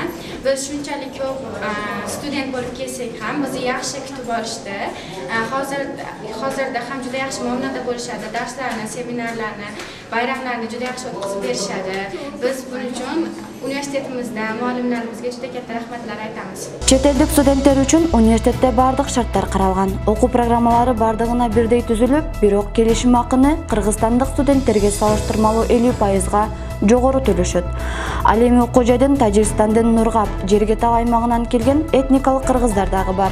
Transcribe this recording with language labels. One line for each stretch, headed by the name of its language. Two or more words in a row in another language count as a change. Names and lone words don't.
Uzbek: Biz shunchalik ko'p student bo'lib kelsak ham bizni yaxshi kutib olishdi. Hozirda ham juda yaxshi muomalada bo'lishadi. Darslarni, seminarlarni, bayramlarni juda yaxshi o'tkazib berishadi. Biz buning uchun universitetimizda muallimlarimizga juda katta rahmatlar aytamiz.
Kyrgyz: Чет элдик studенттер үчүн университетте бардык шарттар каралган. Окуу программалары бардыгына бирдей түзүлүп, бирок келишим акыны кыргызстандык студенттерге салыштырмалуу 50%га жогору төлөшөт. Ал эми окуу жайдын Тажикстандын Нургап, Жергетал аймагынан келген этникалык кыргыздар дагы бар.